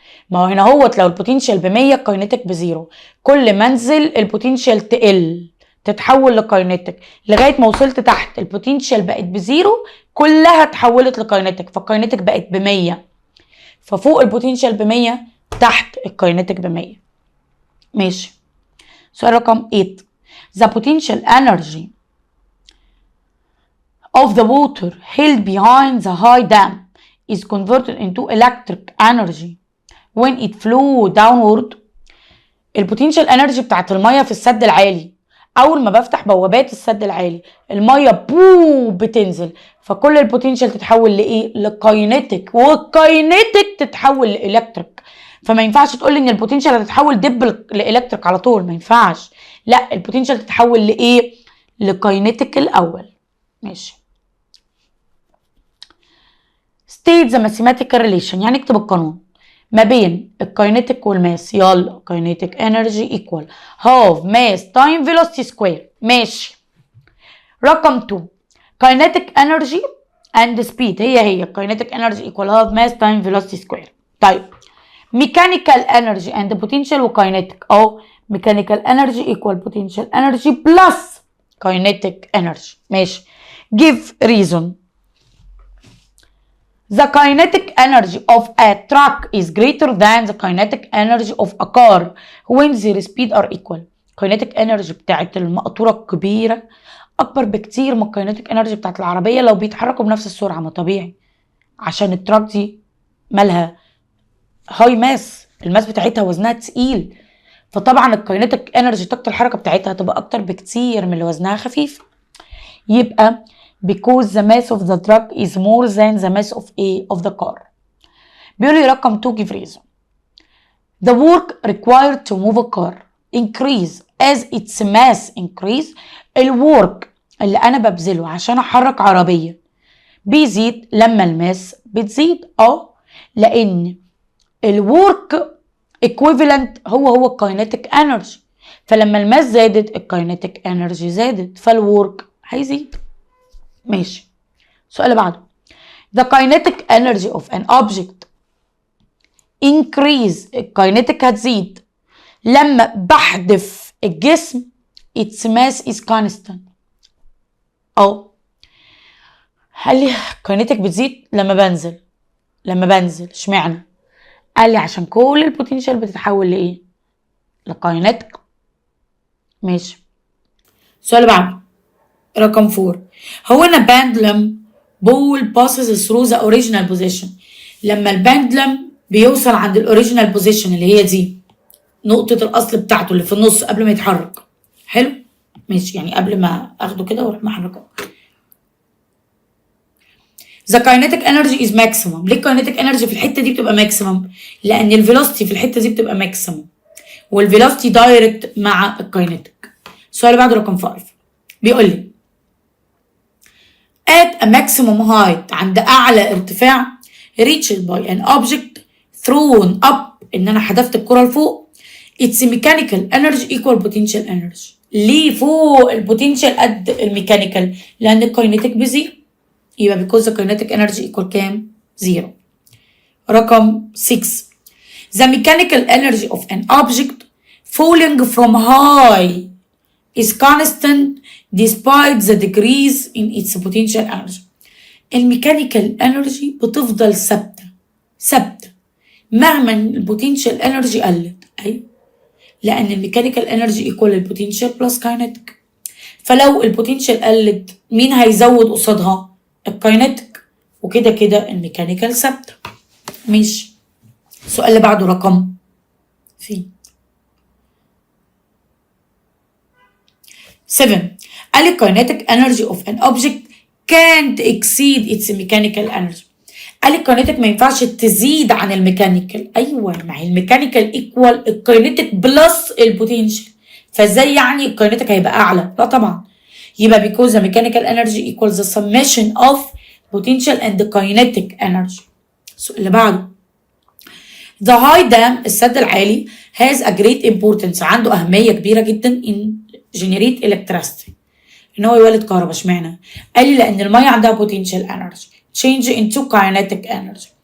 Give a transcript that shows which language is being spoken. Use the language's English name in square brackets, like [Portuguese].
[Arabic] ما هو هنا هوت لو البوتنشال ب100 الكاينتيك ب0، كل ما انزل البوتنشال تقل تتحول لكاينتيك لغايه ما وصلت تحت البوتنشال بقت ب0 كلها اتحولت لكاينتيك، فالكاينتيك بقت ب100. ففوق البوتنشال ب100 تحت الكاينتيك ب100. ماشي. سؤال رقم 8. [English] The potential energy of the water held behind the high dam is converted into electric energy when it flow downward. [Arabic] البوتنشال انرجي بتاعت الميه في السد العالي، اول ما بفتح بوابات السد العالي الميه بتنزل، فكل البوتنشال تتحول لايه؟ لكاينتيك، والكاينتيك تتحول لالكتريك. فما ينفعش تقول لي ان البوتنشال هتتحول لالكتريك على طول، ما ينفعش. لا، البوتنشال تتحول لايه؟ لكاينتيك الاول. ماشي. [English] state the mathematical relation، [Arabic] يعني اكتب القانون ما بين الكاينتيك والماس. يلا، كاينتيك انرجي ايكوال هاف ماس تايم فيلوسيتي سكوير. ماشي. رقم 2 كاينتيك انرجي اند سبيد، هي كاينتيك انرجي ايكوال هاف ماس تايم فيلوسيتي سكوير. طيب ميكانيكال انرجي اند بوتنشال وكاينتيك، ميكانيكال انرجي ايكوال بوتنشال انرجي بلس كاينتيك انرجي. ماشي. [English] give reason. The kinetic energy of a truck is greater than the kinetic energy of a car when their speed are equal. [Arabic] kinetic energy بتاعت المقطورة الكبيرة أكبر بكتير من kinetic energy بتاعت العربية لو بيتحركوا بنفس السرعة. ما طبيعي، عشان التراك دي مالها هاي ماس، الماس بتاعتها وزنها تقيل، فطبعا الكاينتيك انرجي طاقة الحركة بتاعتها هتبقى أكتر بكتير من اللي وزنها خفيف. يبقى [English] because the mass of the truck is more than the mass of the car. [Arabic] بيقول لي رقم 2 [English] give reason. The work required to move a car increase as its mass increase. [Arabic] الورك اللي انا ببذله عشان احرك عربية بيزيد لما الماس بتزيد. لان الورك equivalent هو الكاينتيك انرجي، فلما الماس زادت الكاينتيك انرجي زادت، فالورك هيزيد. ماشي. السؤال اللي بعده. [English] The kinetic energy of an object increase، [Arabic] الكاينتيك هتزيد لما بحذف الجسم [English] its mass is constant. [Arabic] قال لي الكاينتيك بتزيد لما بنزل. اشمعنى؟ قال لي عشان كل البوتنشال بتتحول لايه؟ لكاينتيك. ماشي. السؤال اللي بعده رقم 4. هو ان [English] pendulum ball passes through the original position. [Arabic] لما البندلم بيوصل عند الاوريجينال بوزيشن اللي هي دي نقطة الأصل بتاعته اللي في النص قبل ما يتحرك. حلو؟ ماشي، يعني قبل ما اخده كده واروح محركه. [English] The kinetic energy is maximum. [Arabic] ليه kinetic energy في الحتة دي بتبقى maximum؟ لأن الفيلوسيتي في الحتة دي بتبقى maximum، والفيلوسيتي دايركت مع الكاينتيك. السؤال اللي بعده رقم 5 بيقول لي [English] at a maximum height، [Arabic] عند أعلى ارتفاع [English] reached by an object thrown up، [Arabic] إن أنا حدفت الكرة لفوق، [English] its mechanical energy equal potential energy. [Arabic] ليه فوق البوتنشال قد الميكانيكال؟ لأن الكاينتيك بزيرو، يبقى [English] because the kinetic energy equal [Arabic] كام؟ زيرو. [English] رقم 6 the mechanical energy of an object falling from high is constant despite the decrease in its potential energy. [Arabic] الميكانيكال انرجي بتفضل ثابته مهما البوتنشال انرجي قلت. ايوه، لان الميكانيكال انرجي ايكوال البوتنشال بلس كاينتيك، فلو البوتنشال قلت مين هيزود قصادها؟ الكاينتيك، وكده كده الميكانيكال ثابته. ماشي. السؤال اللي بعده رقم 7 قال لي [English] kinetic energy of an object can't exceed its mechanical energy. [Arabic] قال لي الكاينتيك ما ينفعش تزيد عن الميكانيكال. ايوه، ما هي الميكانيكال ايكوال الكاينتيك بلس البوتنشال، فازاي يعني الكاينتيك هيبقى اعلى؟ لا طبعا. يبقى [English] because the mechanical energy equals the summation of potential and kinetic energy. [Arabic] السؤال اللي بعده [English] The high dam [Arabic] السد العالي [English] has a great importance [Arabic] عنده أهمية كبيرة جدا [English] in generate electricity [Arabic] إن هو يولد كهرباء. اشمعنى؟ قال لي لأن المية عندها [English] potential energy change into kinetic energy.